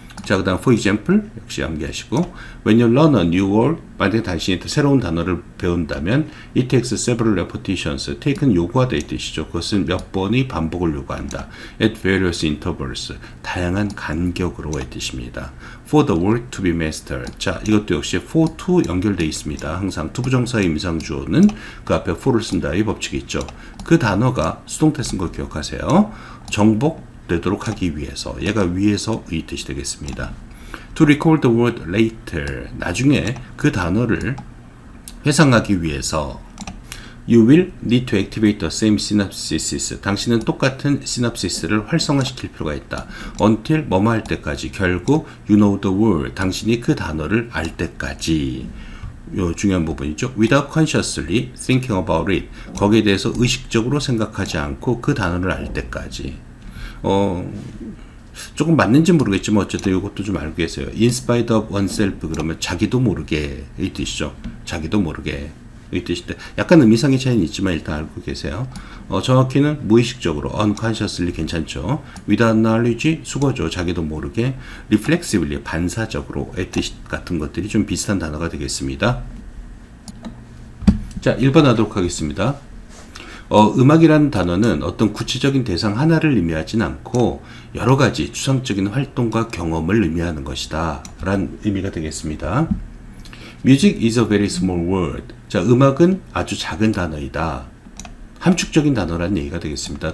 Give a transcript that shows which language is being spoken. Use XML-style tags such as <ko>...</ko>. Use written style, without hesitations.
<en>자, 그 다음 for example 역시 암기하시고 when you learn a new word</en> <ko>만약에 당신이 새로운 단어를 배운다면 it</ko> <en>takes several repetitions</en> <ko>take는 요구하다 이 뜻이죠. 그것은 몇 번의 반복을 요구한다.</ko> <en>at various intervals</en> <ko>다양한 간격으로 의 뜻입니다.</ko> <en>for the word to be mastered</en> <ko>자, 이것도 역시 for to 연결되어 있습니다. 항상 투부정사의 임상주어는 그 앞에 for를 쓴다의 법칙이 있죠. 그 단어가 수동태 쓴 걸 기억하세요. 정복되도록 하기 위해서 얘가 위에서의 뜻이 되겠습니다.</ko> <en>To recall the word later</en> <ko>나중에 그 단어를 회상하기 위해서</ko> <en>You will need to activate the same synapses</en> <ko>당신은 똑같은 시납시스를 활성화시킬 필요가 있다. Until 뭐뭐 할 때까지 결국</ko> <en>you know the word</en> <ko>당신이 그 단어를 알 때까지 요 중요한 부분이죠.</ko> <en>Without consciously thinking about it</en> <ko>거기에 대해서 의식적으로 생각하지 않고 그 단어를 알 때까지 조금 맞는지 모르겠지만 어쨌든 이것도 좀 알고 계세요.</ko> <en>In spite of oneself</en> <ko>그러면 자기도 모르게 이 뜻이죠. 자기도 모르게 이 뜻인데 약간 의미상의 차이는 있지만 일단 알고 계세요. 정확히는 무의식적으로 unconsciously 괜찮죠. Without knowledge 수거죠. 자기도 모르게 reflexively 반사적으로 의 뜻 같은 것들이 좀 비슷한 단어가 되겠습니다. 자, 1번 하도록 하겠습니다. 음악이라는 단어는 어떤 구체적인 대상 하나를 의미하진 않고 여러 가지 추상적인 활동과 경험을 의미하는 것이다 라는 의미가 되겠습니다.</ko> <en>Music is a very small word.</en> <ko>자, 음악은 아주 작은 단어이다. 함축적인 단어라는 얘기가 되겠습니다.</ko>